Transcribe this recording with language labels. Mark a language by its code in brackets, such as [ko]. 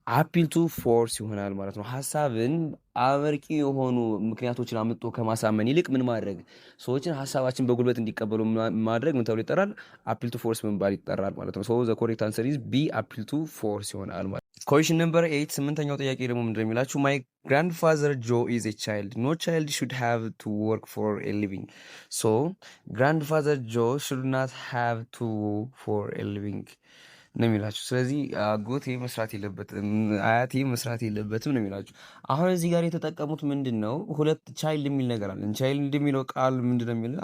[am] አፒል ቱ ፎርስ ይሆናል ማለት ነው። ሀሳብን አመርቂ የሆኑ ምክንያቶችን አምጥቶ ከማሳመን ይልቅ ምን ማድረግ ሰዎችን ሀሳባችን በጉልበት እንዲቀበሉ ማድረግ ምን ተብሎ ይጠራል? አፒል ቱ ፎርስ መባል ይጠራል ማለት ነው። [en] ሶ ዘ ኮሬክት አንሰር ኢዝ ቢ አፒል ቱ ፎርስ [am] ይሆናል ማለት ነው። ኮሽን ነምበር 8 ስምንተኛው ጥያቄ ደግሞ ምንድነው የሚላችሁ? [en] ማይ grandfather Joe is a child. No child should have to work for a living. So grandfather Joe should not have to work for a living [am] ነው የሚላችሁ። ስለዚህ አጎቴ መስራት የለበትም አያቴ መስራት የለበትም ነው የሚላችሁ። አሁን እዚህ ጋር የተጠቀሙት ምንድን ነው? ሁለት ቻይልድ የሚል ነገር አለ። ቻይልድ የሚለው ቃል ምንድን ነው የሚለው?